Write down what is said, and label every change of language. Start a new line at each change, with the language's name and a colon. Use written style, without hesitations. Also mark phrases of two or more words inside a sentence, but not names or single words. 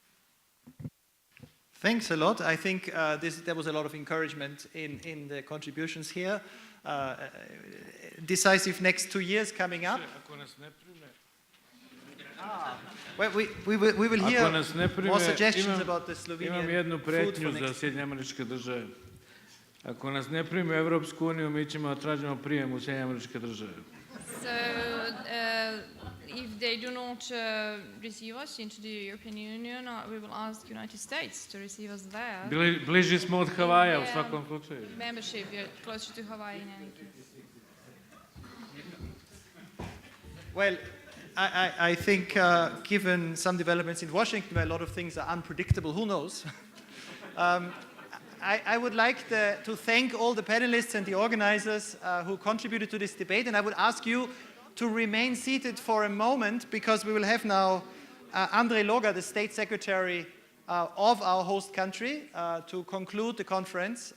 English: Thanks a lot. I think there was a lot of encouragement in the contributions here. Decisive next 2 years coming up. Well, we will hear more suggestions about the Slovenian
Bosnian: imam jednu food pretnju for za next Sjedinjene Američke Države. Ako nas ne primi u Evropsku uniju, mi ćemo tražimo prijem u Sjedinjene Američke Države.
English: So, if they do not receive us into the European Union, we will ask United States to receive us there.
Bosnian: Bliži smo od Havaja u svakom slučaju.
English: Membership, we are closer to Hawaii in any case. Well, I think given some developments in Washington where a lot of things are unpredictable, who knows? I would like to thank all the panelists and the organizers who contributed to this debate, and I would ask you to remain seated for a moment because we will have now Andrei Loga, the State Secretary of our host country, to conclude the conference.